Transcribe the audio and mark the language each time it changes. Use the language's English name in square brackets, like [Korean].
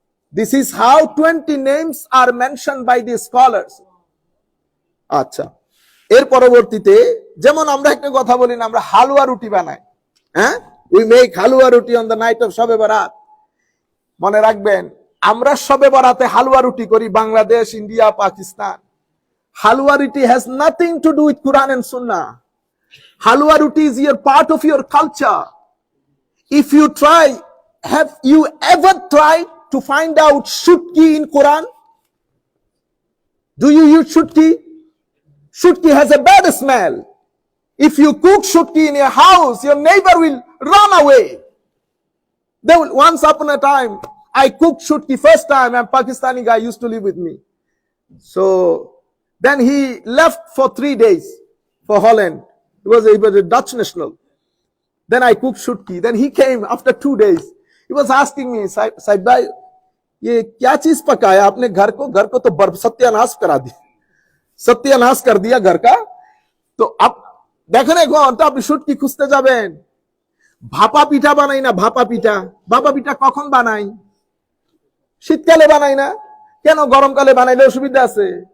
[English] This is how 20 names are mentioned by the scholars. [Bangla] আচ্ছা, এর পরবর্তীতে যেমন আমরা একটা কথা বলি না, আমরা হালুয়া রুটি বানাই। [English] হ্যাঁ, we make halwa roti on the night of Shab Barat. [Bangla] মনে রাখবেন, আমরা শবে বরাতে হালুয়া রুটি করি বাংলাদেশ, ইন্ডিয়া, পাকিস্তান। [English] Halwa roti has nothing to do with Quran and Sunnah. Halwa roti is your part of your culture. If you try, have you ever tried to find out shutki in Quran? Do you use shutki? Shutki has a bad smell. If you cook shutki in your house, your neighbor will run away. They will. Once upon a time, I cooked shutki first time, and Pakistani guy used to live with me. So then he left for 3 days for Holland. He was a Dutch national. Then I cooked shutki. Then he came after 2 days. He was asking me, [Hindi] Saib bhai, ये क्या चीज पकाया आपने घर को तो बर्फ सत्यानाश करा दिया, सत्यानाश कर दिया घर का। तो अब [Bangla] দেখেন এখন তো আপনি শুটকি খুঁজতে যাবেন, ভাপা পিঠা বানাই না, ভাপা পিঠা কখন বানাই? শীতকালে বানাই না, কেন গরমকালে বানাইলে অসুবিধা আছে?